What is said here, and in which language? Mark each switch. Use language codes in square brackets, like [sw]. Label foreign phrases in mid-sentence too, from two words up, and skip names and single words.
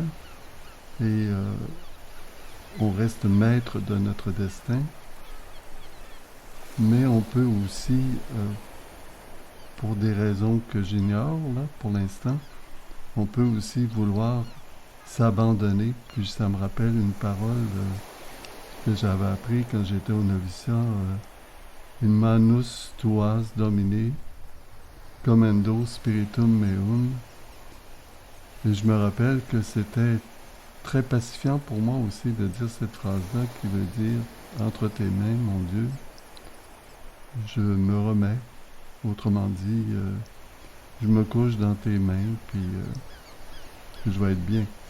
[fr] Et on reste maître de notre destin, mais on peut aussi, pour des raisons que j'ignore là pour l'instant, on peut aussi vouloir s'abandonner. Puis ça me rappelle une parole que j'avais appris quand j'étais au noviciat, [la] in manus tuas domine, commendo spiritum meum. [fr] Et je me rappelle que c'était très pacifiant pour moi aussi de dire cette phrase-là, qui veut dire « Entre tes mains, mon Dieu, je me remets ». Autrement dit, je me couche dans tes mains, puis je vais être bien.